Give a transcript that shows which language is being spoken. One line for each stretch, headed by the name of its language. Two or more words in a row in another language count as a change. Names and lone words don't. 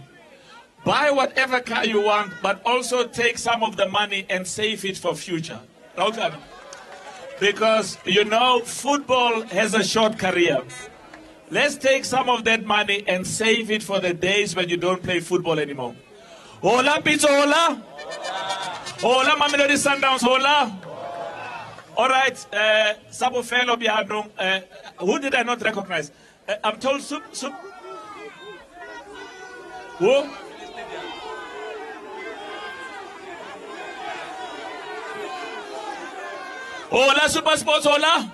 English: Buy whatever car you want, but also take some of the money and save it for future. Okay? Because, football has a short career. Let's take some of that money and save it for the days when you don't play football anymore. Hola, Pizzo, hola! Hola, Mamelodi Sundowns, hola. All right, Sabo fellow Biadong, who did I not recognize? I'm told who? Hola, Super Sports, hola.